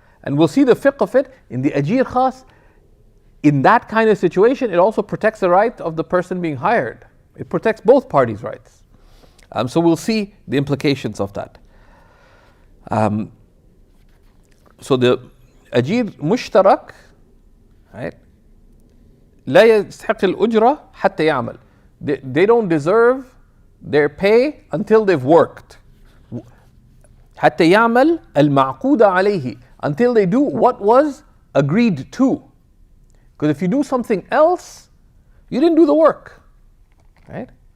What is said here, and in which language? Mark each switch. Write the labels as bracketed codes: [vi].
[en] And we'll see the fiqh of it in the ajir khas. In that kind of situation, it also protects the right of the person being hired. It protects both parties' rights. So we'll see the implications of that. So the ajir mushtarak, right? [ar] لا يستحق الأجرة حتى يعمل. [en] They don't deserve their pay until they've worked. [ar] حتى يعمل المعقود عليه, [en] until they do what was agreed to. Because if you do something else, you didn't do the work, right?